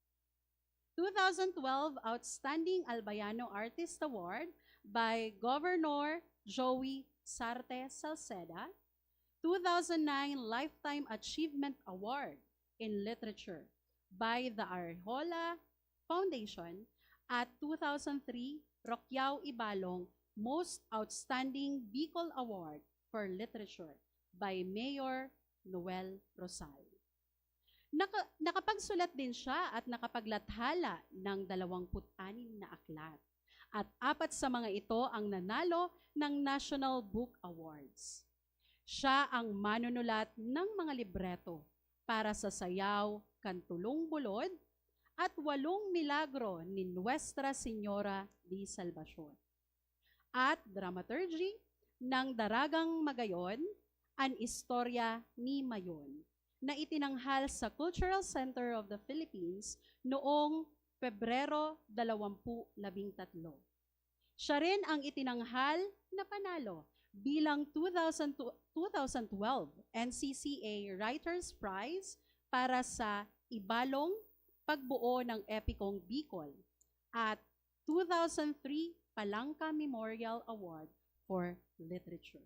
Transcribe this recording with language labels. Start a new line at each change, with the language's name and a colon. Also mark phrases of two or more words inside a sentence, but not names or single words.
English: 2012 Outstanding Albayano Artist Award by Governor Joey Sarte Salceda, 2009 Lifetime Achievement Award in Literature by the Arjola Foundation,
Filipino: at
English: 2003 Roquiao Ibalong Most Outstanding Bicol Award for Literature by Mayor Noel Rosal.
Filipino: Nakapagsulat din siya at nakapaglathala ng 26 na aklat. At 4 sa mga ito ang nanalo ng National Book Awards. Siya ang manunulat ng mga libreto para sa Sayaw, Kantulong Bulod, at 8 Milagro ni Nuestra Señora de Salvacion. At dramaturgy ng Daragang Magayon, An Istorya ni Mayon, na itinanghal sa Cultural Center of the Philippines noong Pebrero 2013. Siya rin ang itinanghal na panalo bilang 2012 NCCA Writers Prize para sa Ibalong Pagbuo ng Epikong Bicol at 2003 Palangka Memorial Award for Literature.